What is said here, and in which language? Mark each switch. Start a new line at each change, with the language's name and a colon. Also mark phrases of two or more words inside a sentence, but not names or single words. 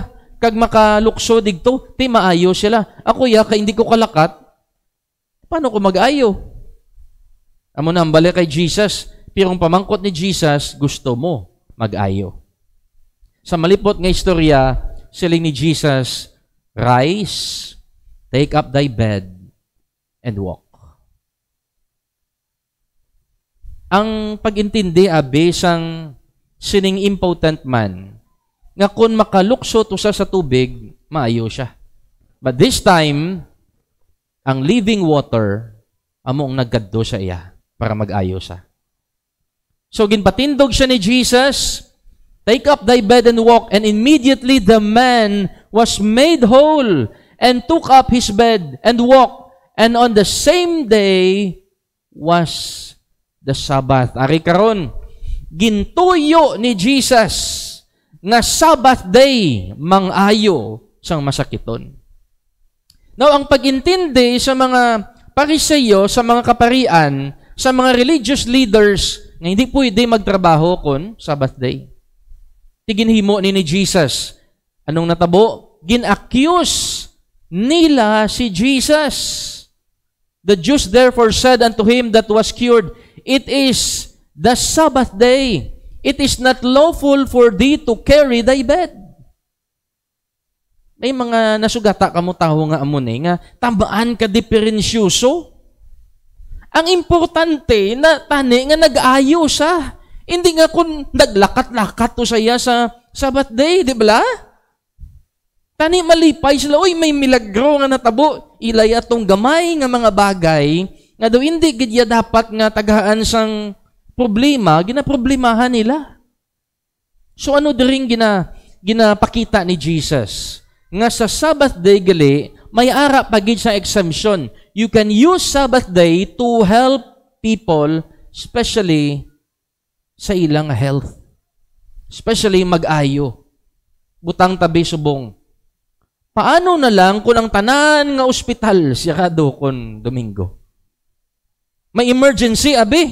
Hiligaynon: Kag makalukso digto, maayo sila. Ako ya, kay hindi ko kalakat, paano ko mag-ayo? Amo na ang balik kay Jesus, pero ang pamangkot ni Jesus, gusto mo mag-ayo. Sa malipot nga istorya, siling ni Jesus,
English: rise, take up thy bed, and walk.
Hiligaynon: Ang pag-intindi, sang sining
English: impotent man,
Hiligaynon: nga kung makalukso to sa tubig, maayo siya.
English: But this time,
Hiligaynon: ang
English: living water,
Hiligaynon: among nagkadto sa iya, para mag-ayo siya.
English: So,
Hiligaynon: ginpatindog siya ni Jesus,
English: take up thy bed and walk, and immediately the man was made whole, and took up his bed and walked, and on the same day was the Sabbath.
Hiligaynon: Ari karon, gintuyo ni Jesus nga
English: Sabbath day
Hiligaynon: mangayo sang masakiton. Now, ang pag-intindi sa mga Pariseyo, sa mga kaparian, sa mga
English: religious leaders
Hiligaynon: nga hindi pwede magtrabaho kon
English: Sabbath day.
Hiligaynon: Tiginhimo ni Jesus. Anong natabo? Gin-accuse nila si Jesus.
English: The Jews therefore said unto him that was cured, It is the Sabbath day. It is not lawful for thee to carry thy bed.
Hiligaynon: May mga nasugata kamo taho nga amon nga tambaan ka diferensyoso. Ang importante na tani nga nag-ayo sa. Hindi nga kung naglakat-lakat to saya sa
English: Sabbath day,
Hiligaynon: di ba? Tani malipay sila, oy may milagro nga natabo, ilay atong gamay nga mga bagay, nga daw hindi gidya dapat nga tagaan sang problema, ginaproblemahan nila. So ano diring ginapakita ni Jesus? Nga sa
English: Sabbath day
Hiligaynon: gali, may ara pagid sa exemption.
English: You can use Sabbath day to help people,
Hiligaynon: especially sa ilang health. Especially mag-ayo. Butang tabi subong. Paano na lang kung ang tanan nga ospital siyado kon Domingo? May emergency, abi.